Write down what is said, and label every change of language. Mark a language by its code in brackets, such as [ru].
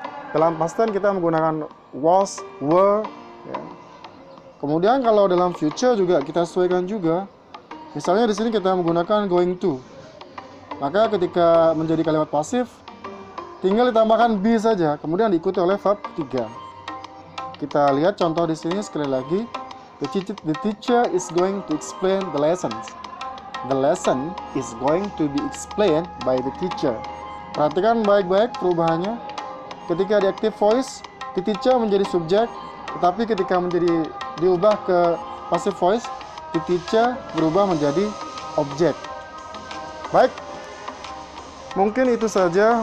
[id] Dalam past tense kita menggunakan was, were. Ya. Kemudian kalau dalam future juga kita sesuaikan juga. Misalnya di sini kita menggunakan going to. Maka ketika menjadi kalimat pasif, tinggal ditambahkan be saja, kemudian diikuti oleh verb ketiga. Kita lihat contoh di sini sekali lagi. [en] The teacher is going to explain the lessons. The lesson is going to be explained by the teacher. [id] Perhatikan baik-baik perubahannya. Ketika di active voice, the teacher menjadi subjek, tetapi ketika diubah ke passive voice, the teacher berubah menjadi objek. Baik, mungkin itu saja.